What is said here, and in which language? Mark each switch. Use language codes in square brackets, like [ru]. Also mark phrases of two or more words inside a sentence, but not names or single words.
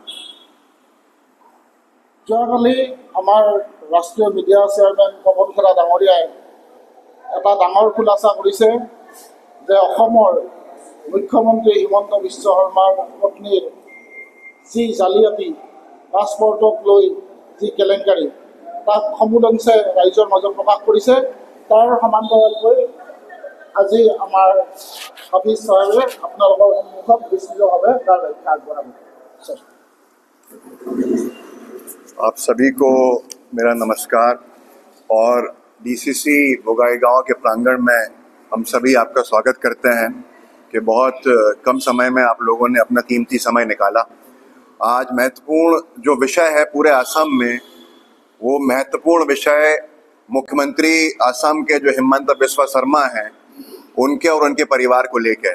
[as] যোৱাকালি আমাৰ ৰাষ্ট্ৰীয় মিডিয়া চেয়াৰমেন পৱন খেৰা ডাঙৰীয়াই এটা ডাঙৰ খোলাচা কৰিছে যে অসমৰ মুখ্যমন্ত্ৰী হিমন্ত বিশ্ব শৰ্মাৰ পত্নীৰ যি জালিয়াতি, পাছপৰ্টক লৈ যি কেলেংকাৰী, তাক সমূলংশে ৰাইজৰ মাজত প্ৰকাশ কৰিছে। তাৰ সমান্তৰালকৈ আজি আমাৰ হাফিজ চাহেবে আপোনালোকৰ সন্মুখত বিস্তৃতভাৱে তাৰ ব্যাখ্যা আগবঢ়াব। [hi] आप सभी को मेरा नमस्कार और डीसीसी बोगाईगांव के प्रांगण में हम सभी आपका स्वागत करते हैं कि बहुत कम समय में आप लोगों ने अपना कीमती समय निकाला। आज महत्वपूर्ण जो विषय है पूरे असम में, वो महत्वपूर्ण विषय मुख्यमंत्री असम के जो हिमंत बिस्वा शर्मा हैं उनके और उनके परिवार को लेकर।